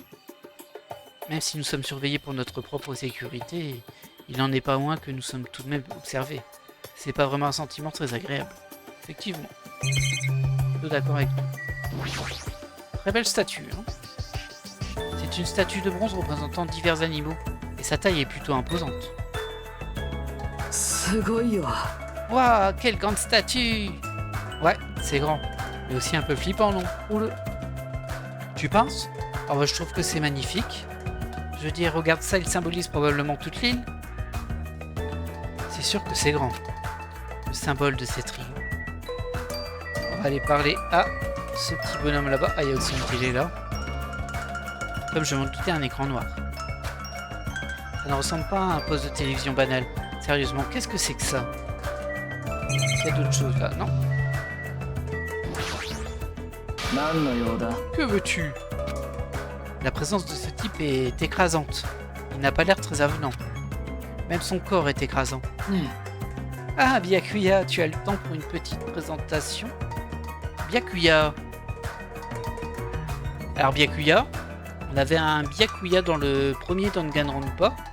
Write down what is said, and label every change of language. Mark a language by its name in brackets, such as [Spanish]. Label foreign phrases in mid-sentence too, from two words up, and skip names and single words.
[French] Même si nous sommes surveillés pour notre propre sécurité, il n'en est pas moins que nous sommes tout de même observés. C'est pas vraiment un sentiment très agréable. Effectivement. Plutôt d'accord avec nous. Très belle statue, hein. C'est une statue de bronze représentant divers animaux. Et sa taille est plutôt imposante. [Japanese] すごいよ。 [French] Waouh, quelle grande statue! Ouais, c'est grand. Mais aussi un peu flippant, non? Oula. Tu penses? Oh bah, je trouve que c'est magnifique. Je veux dire, regarde ça, il symbolise probablement toute l'île. C'est sûr que c'est grand. Le symbole de cette île. On va aller parler à ce petit bonhomme là-bas. Ah, il y a aussi une télé là. Comme je m'en doutais, un écran noir. Ça ne ressemble pas à un poste de télévision banal. Sérieusement, qu'est-ce que c'est que ça? Il y a d'autres choses là, non? [Japanese] 何の用だ [French] Que veux-tu? La présence de ce type est écrasante. Il n'a pas l'air très avenant. Même son corps est écrasant. Ah, Byakuya, tu as le temps pour une petite présentation? Byakuya. Alors Byakuya, on avait un Byakuya dans le premier Danganronpa.